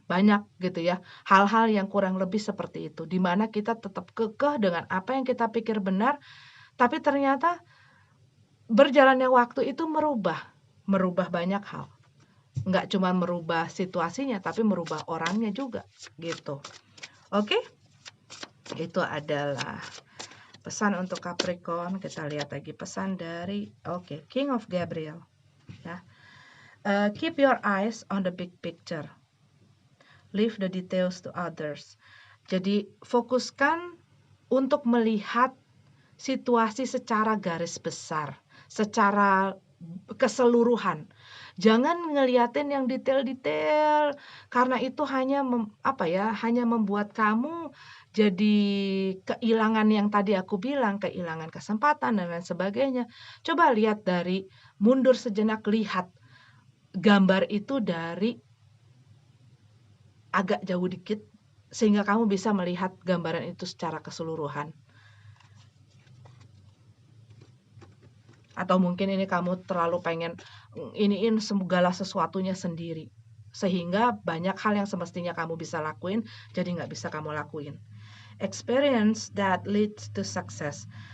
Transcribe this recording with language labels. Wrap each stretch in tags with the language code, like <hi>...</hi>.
<id>Banyak gitu ya, hal-hal yang kurang lebih seperti itu, di mana kita tetap kekeh dengan apa yang kita pikir benar, tapi ternyata berjalannya waktu itu merubah banyak hal. Nggak cuma merubah situasinya, tapi merubah orangnya juga, gitu. Oke? Itu adalah pesan untuk Capricorn. Kita lihat lagi pesan dari King of Gabriel. Ya.</id> <en>Keep your eyes on the big picture. Leave the details to others.</en> <id>Jadi fokuskan untuk melihat situasi secara garis besar, secara keseluruhan. Jangan ngeliatin yang detail-detail karena itu hanya hanya membuat kamu jadi kehilangan yang tadi aku bilang, kehilangan kesempatan dan lain sebagainya. Coba lihat dari mundur sejenak, lihat gambar itu dari agak jauh dikit sehingga kamu bisa melihat gambaran itu secara keseluruhan. Atau mungkin ini kamu terlalu pengen iniin segala sesuatunya sendiri. Sehingga banyak hal yang semestinya kamu bisa lakuin, jadi nggak bisa kamu lakuin.</id> <en>Experience that leads to success.</en>